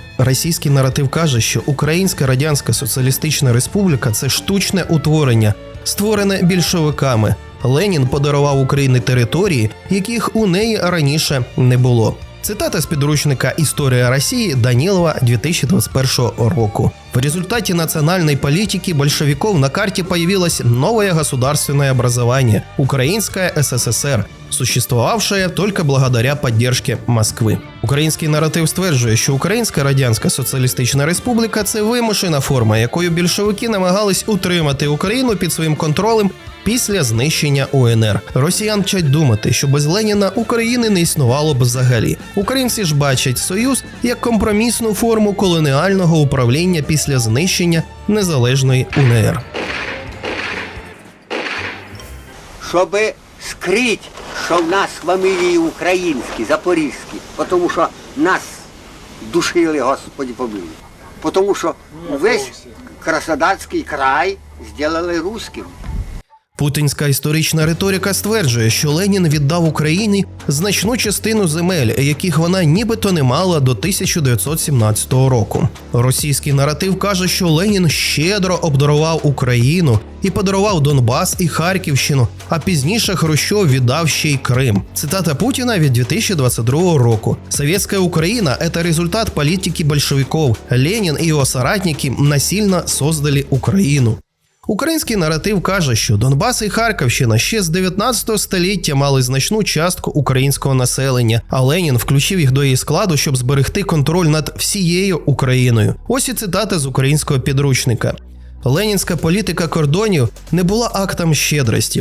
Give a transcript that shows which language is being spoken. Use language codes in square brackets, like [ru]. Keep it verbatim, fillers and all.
[uk] Російський наратив каже, що Українська Радянська Соціалістична Республіка – це штучне утворення, створене більшовиками. Ленін подарував Україні території, яких у неї раніше не було. Цитата з підручника «Історія Росії» Данілова [ru] две тысячи двадцать первого [uk] року. [ru] В результате национальной политики большевиков на карте появилось новое государственное образование – Украинская СССР, существовавшая только благодаря поддержке Москви. [uk] Український наратив стверджує, що Українська Радянська Соціалістична Республіка – це вимушена форма, якою більшовики намагались утримати Україну під своїм контролем після знищення УНР. Росіян вчать думати, що без Леніна України не існувало б взагалі. Українці ж бачать Союз як компромісну форму колоніального управління після знищення незалежної УНР. Щоби скрить, що в нас фамілії українські, запорізькі, тому що нас душили, Господи помилуй. Тому що весь Краснодарський край зробили русським. Путінська історична риторика стверджує, що Ленін віддав Україні значну частину земель, яких вона нібито не мала до тисяча дев'ятсот сімнадцятого року. Російський наратив каже, що Ленін щедро обдарував Україну і подарував Донбас і Харківщину, а пізніше Хрущов віддав ще й Крим. Цитата Путіна від [ru] две тысячи двадцать второго [uk] року. [ru] «Советская Украина – это результат политики большевиков. Ленин и его соратники насильно создали Украину». [uk] Український наратив каже, що Донбас і Харківщина ще з дев'ятнадцятого століття мали значну частку українського населення, а Ленін включив їх до її складу, щоб зберегти контроль над всією Україною. Ось і цитата з українського підручника. Ленінська політика кордонів не була актом щедрості.